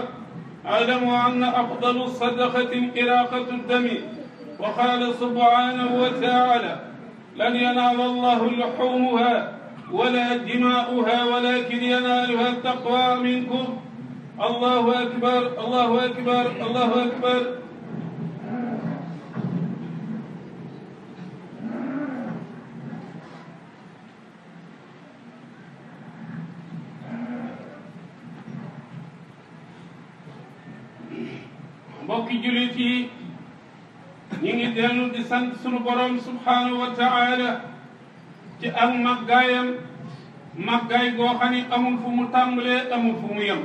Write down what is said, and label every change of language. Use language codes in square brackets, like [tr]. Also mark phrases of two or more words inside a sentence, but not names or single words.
[ar] اعلموا أن أفضل الصدقة إراقة الدم، وقال سبحانه وتعالى: لن ينال الله لحومها ولا دماؤها ولكن ينالها التقوى منكم. الله أكبر الله أكبر الله أكبر. [wo] mbokki jullit yi ñu ngi dellu di sant sunu borom [ar] سبحانه وتعالى [wo] ci ak màggaayam, màggaay goo xam ni amul fu mu tàmbalee amul fu mu yem.